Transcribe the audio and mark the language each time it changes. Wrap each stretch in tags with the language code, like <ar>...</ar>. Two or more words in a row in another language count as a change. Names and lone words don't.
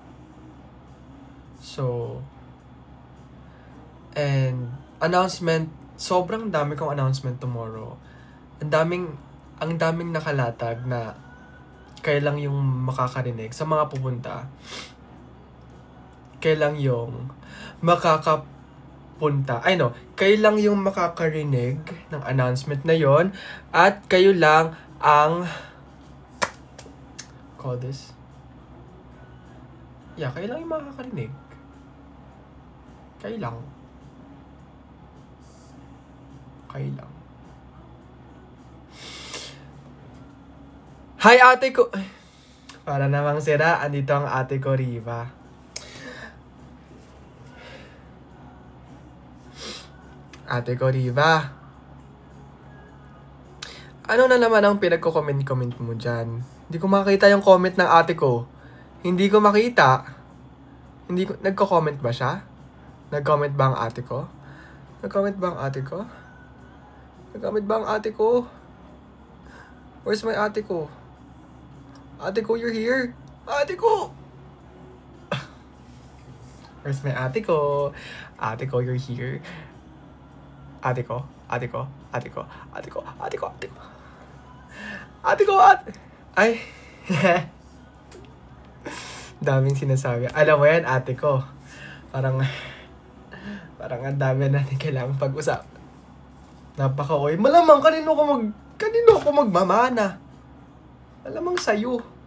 <en>So, and,</en> <tl>sobrang dami kong announcement tomorrow. Ang daming nakalatag na kayo lang yung makakarinig sa mga pupunta. Kayo lang yung kayo lang yung makakarinig ng announcement na yon at kayo lang ang</tl> <en>call this? Yeah,</en> <tl>kayo lang yung makakarinig. Kayo lang. Kayo lang. Hi, ate ko! Para namang sira, andito ang ate ko, Riva. Ate ko, Riva. Ano na naman ang pinagko-comment mo dyan? Hindi ko makita yung comment ng ate ko. Hindi ko makita. Hindi ko, nagko-comment ba siya? Nag-comment ba ang ate ko? Nag-comment ba ang ate ko? Nag-comment ba ang ate ko?</tl> <en>Where's my</en> <tl>ate ko? Ate ko,</tl> <en>you're here.</en> <tl>Ate ko!</tl> <en>Where's my</en> <tl>ate ko? Ate ko,</tl> <en>you're here.</en> <tl>Ate ko, ate ko, ate ko, ate ko, ate ko, ate ko. Ate ko, ate. Ay. Daming sinasabi. Alam mo yan, ate ko. Parang ang dami natin kailangan pag-usap. Napaka-oy. Malamang kanino ko magmamana. Malamang sa'yo.</tl>